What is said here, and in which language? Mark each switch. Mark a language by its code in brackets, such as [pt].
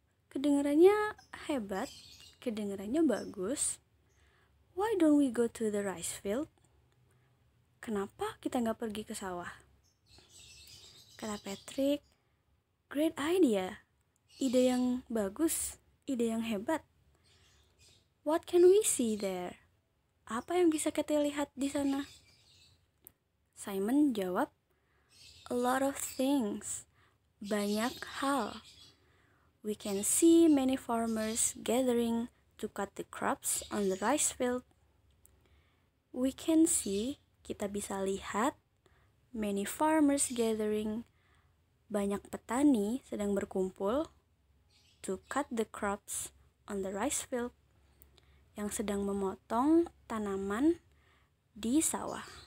[id] Kedengarannya hebat, kedengarannya bagus. [en] Why don't we go to the rice field? [id] Kenapa kita nggak pergi ke sawah? Kata Patrick, [en] great idea. [id] Ide yang bagus, ide yang hebat. [en] What can we see there? [id] Apa yang bisa kita lihat di sana? Simon jawab, [en] a lot of things. [id] Banyak hal. [en] We can see many farmers gathering to cut the crops on the rice field. We can see, [id] kita bisa lihat, [en] many farmers gathering, [id] banyak petani sedang berkumpul, [en] to cut the crops on the rice field, [id] yang sedang memotong tanaman di sawah.